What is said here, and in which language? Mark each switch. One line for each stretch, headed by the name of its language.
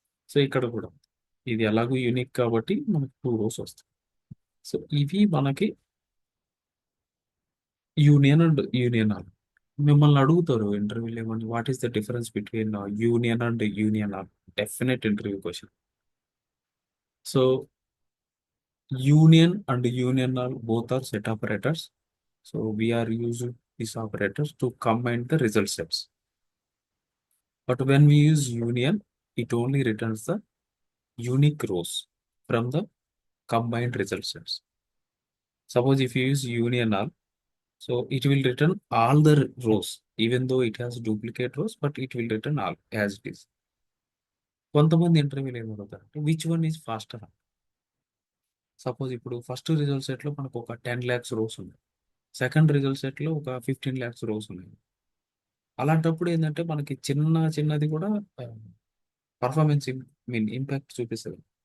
Telugu: So ఇక్కడ కూడా ఇది ఎలాగో యూనిక్ కాబట్టి మనకి 2 రోస్ వస్తాయి. సో ఇవి మనకి యూనియన్ అండ్ యూనియన్ ఆల్. మిమ్మల్ని అడుగుతారు ఇంటర్వ్యూలో ఏమని,
English: What is the difference between union and union all? Definite interview question. So union and union are both are set operators. So we are using these operators to combine the result sets. But when we use union, it only returns the unique rows from the combined result sets. Suppose if you use union all, so it will return all the rows, even though it has duplicate rows, but it will return all as it is.
Telugu: కొంతమంది ఇంటర్వ్యూలు ఏమవుతారంటే
English: Which one is faster.
Telugu: Suppose ఇప్పుడు first result సెట్లో మనకు ఒక 10 lakhs rose ఉన్నాయి, second result సెట్లో ఒక 15 lakhs rose ఉన్నాయి. అలాంటప్పుడు ఏంటంటే మనకి చిన్నది కూడా పర్ఫార్మెన్స్ మీన్ ఇంపాక్ట్ చూపిస్తుంది.